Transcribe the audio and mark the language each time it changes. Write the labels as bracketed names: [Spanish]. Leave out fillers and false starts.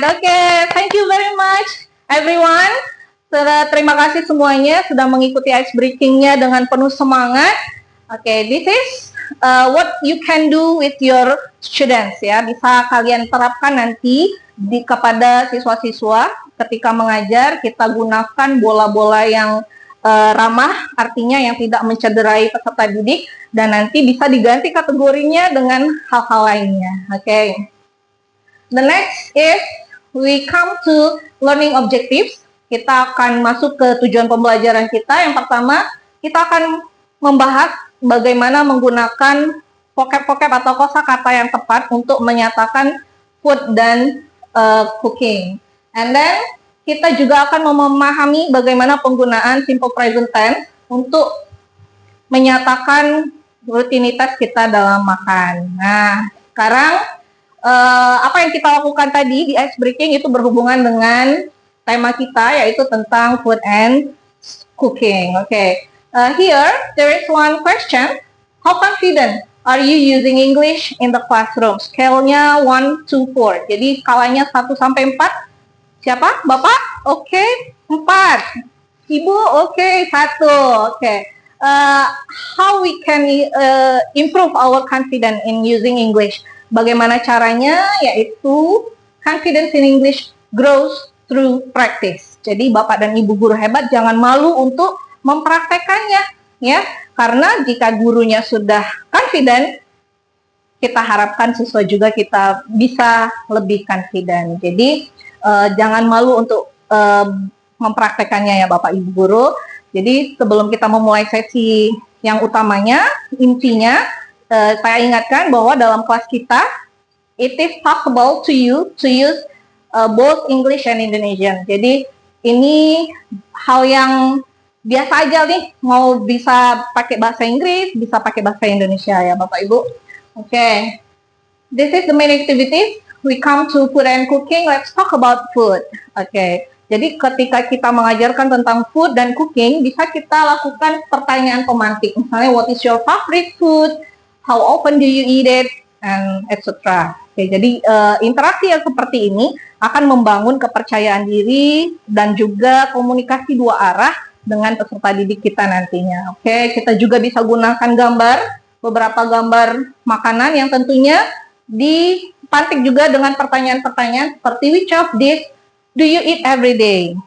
[English] Oke, thank you very much, everyone. [Indonesian] Terima kasih semuanya sudah mengikuti ice breaking-nya dengan penuh semangat. [English] Oke, this is what you can do with your students ya. [Indonesian] Bisa kalian terapkan nanti kepada siswa-siswa. Ketika mengajar, kita gunakan bola-bola yang ramah, artinya yang tidak mencederai peserta didik, dan nanti bisa diganti kategorinya dengan hal-hal lainnya. Oke. [English] The next is we come to learning objectives. [Indonesian] Kita akan masuk ke tujuan pembelajaran kita. Yang pertama, kita akan membahas bagaimana menggunakan vocab-vocab atau kosakata yang tepat untuk menyatakan food dan cooking. And then, kita juga akan memahami bagaimana penggunaan simple present tense untuk menyatakan rutinitas kita dalam makan. Nah, sekarang apa yang kita lakukan tadi di ice breaking itu berhubungan dengan tema kita, yaitu tentang food and cooking. Okay. [English] Here, there is one question. How confident are you using English in the classroom? [Indonesian] Scale-nya 1 to 4. Jadi skalanya 1 sampai 4. Siapa? Bapak? Oke, 4. Ibu? Oke, 1. Oke. [English] How we can improve our confidence in using English? [Indonesian] Bagaimana caranya? Yaitu [English] confidence in English grows through practice. [Indonesian] Jadi Bapak dan Ibu guru hebat jangan malu untuk mempraktekannya, ya. Karena jika gurunya sudah confident, kita harapkan siswa juga kita bisa lebih confident. Jadi jangan malu untuk mempraktekannya ya Bapak Ibu guru. Jadi sebelum kita memulai sesi yang utamanya, intinya saya ingatkan bahwa dalam kelas kita, [English] it is possible to you to use both English and Indonesian. [Indonesian] Jadi ini hal yang biasa aja nih, mau bisa pakai bahasa Inggris, bisa pakai bahasa Indonesia ya Bapak Ibu. [English] Okay, this is the main activity. We come to food and cooking. Let's talk about food. [Indonesian] Okay, jadi ketika kita mengajarkan tentang food dan cooking, bisa kita lakukan pertanyaan pemantik. Misalnya, [English] what is your favorite food? How often do you eat it? And etc. [Indonesian] Oke, jadi interaksi yang seperti ini akan membangun kepercayaan diri dan juga komunikasi dua arah dengan peserta didik kita nantinya. Oke, kita juga bisa gunakan gambar, beberapa gambar makanan yang tentunya dipantik juga dengan pertanyaan-pertanyaan seperti [English] which of these do you eat every day?